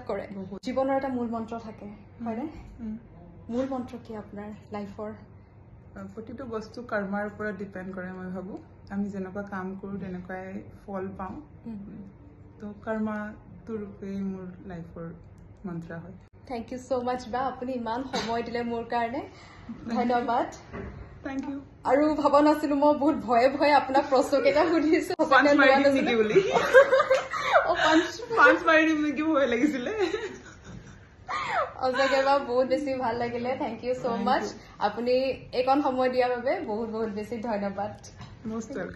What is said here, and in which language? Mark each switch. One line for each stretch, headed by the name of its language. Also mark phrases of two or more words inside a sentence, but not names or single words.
Assamese: কৰে জীৱনৰ এটা মূল মন্ত্ৰ থাকে হয়নে মূল মন্ত্ৰ কি আপোনাৰ লাইফৰ প্ৰতিটো বস্তু কৰ্মাৰ ওপৰত ডিপেণ্ড কৰে মই ভাবো আমি যেনেকুৱা কাম কৰো তেনেকুৱাই ফল পাওঁ তো কৰ্মাটোৰ ৰূপে মোৰ লাইফৰ মন্ত্ৰ হয়
English: thank you so much
Assamese: বা আপুনি ইমান সময় দিলে মোৰ কাৰণে ধন্যবাদ
English: thank you
Assamese: আৰু ভাবা নাছিলো মই বহুত ভয়ে ভয়ে আপোনাক প্ৰশ্ন কেইটা সুধিছো পাঁচ মাৰি দিম নেকি ভয় লাগিছিলে সঁচাকে বা বহুত বেছি ভাল লাগিলে
English: thank you so much
Assamese: আপুনি এইকণ সময় দিয়াৰ বাবে বহুত বহুত বেছি ধন্যবাদ
English: most welcome